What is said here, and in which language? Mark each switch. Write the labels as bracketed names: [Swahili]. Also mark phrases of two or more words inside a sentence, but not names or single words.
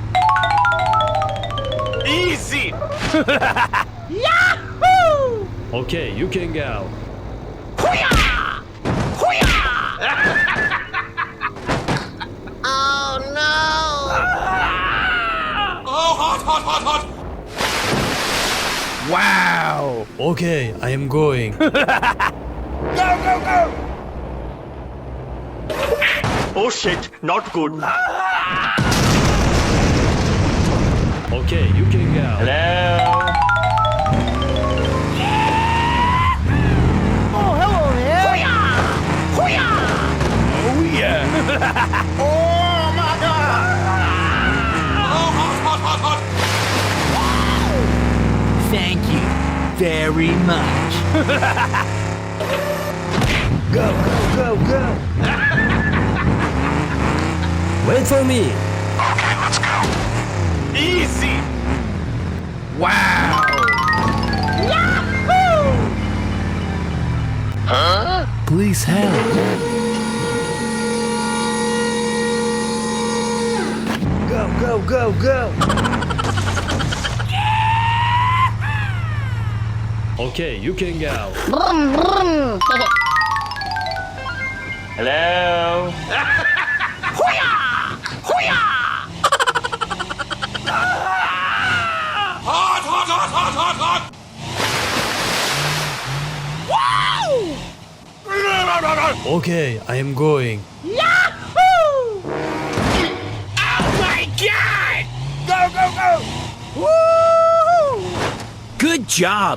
[English] Easy. Yahoo! Okay, you can go. Hoo-yah! Hoo-yah! Oh no! Oh, hot, hot, hot, hot. Wow. Okay, I am going. Go, go, go. Oh shit. Not good. Okay, you can go. Hello. Oh, hello there. Oh yeah. Oh my God. Oh, hot, hot, hot, hot. Thank you very much. Go, go, go, go! Wait for me. Easy. Wow. Yahoo! Please help. Go, go, go, go! Okay, you can go. Brum, brum. Hello. Hoo-yah! Hoo-yah! Hot, hot, hot, hot, hot, hot. Wow! Okay, I am going. Yahoo! Oh my God! Go, go, go! Woo! Good job.